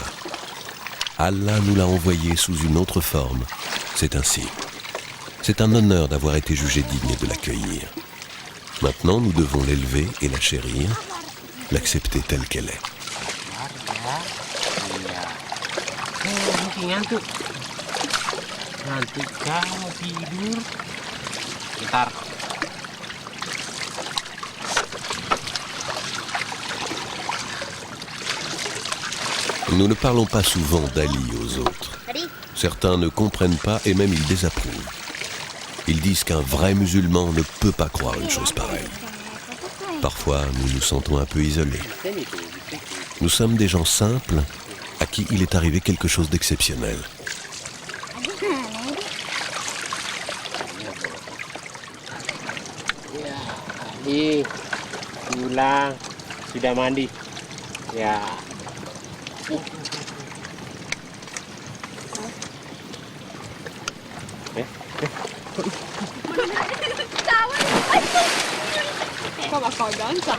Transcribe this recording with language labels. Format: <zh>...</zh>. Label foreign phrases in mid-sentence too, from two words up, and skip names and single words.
<fr>Allah nous l'a envoyée sous une autre forme. C'est ainsi. C'est un honneur d'avoir été jugé digne de l'accueillir. Maintenant, nous devons l'élever et la chérir, l'accepter telle qu'elle est.</fr> <id>Ngantuk. Ngantuk kamu tidur. Bentar.</id> <fr>Nous ne parlons pas souvent d'Ali aux autres. Certains ne comprennent pas et même ils désapprouvent. Ils disent qu'un vrai musulman ne peut pas croire une chose pareille. Parfois, nous nous sentons un peu isolés. Nous sommes des gens simples à qui il est arrivé quelque chose d'exceptionnel.</fr> <id>Pulang. sudah mandi. Ya. Kau bakal ganteng.</id>